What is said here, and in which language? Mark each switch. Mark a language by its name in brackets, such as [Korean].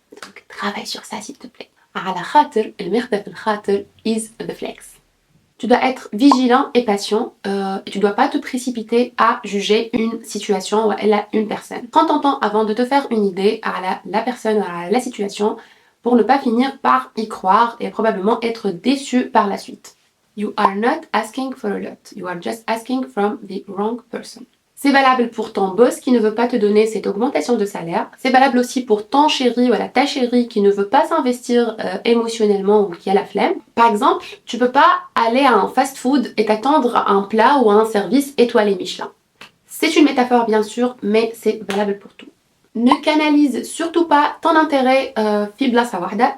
[French] Donc travaille sur ça s'il te plaît. [Arabic] على خاطر المرضى في الخاطر [English] is the flex. [French] Tu dois être vigilant et patient et tu dois pas te précipiter à juger une situation ou une personne. Prends ton temps avant de te faire une idée à la personne ou à la situation pour ne pas finir par y croire et probablement être déçu par la suite. [English] You are not asking for a lot. You are just asking from the wrong person. [French] C'est valable pour ton boss qui ne veut pas te donner cette augmentation de salaire. C'est valable aussi pour ton chéri ou ta chérie qui ne veut pas s'investir émotionnellement ou qui a la flemme. Par exemple, tu peux pas aller à un fast-food et t'attendre à un plat ou à un service étoilé Michelin. C'est une métaphore bien sûr, mais c'est valable pour tout. Ne canalise surtout pas ton intérêt [Arabic] fibla sawahda.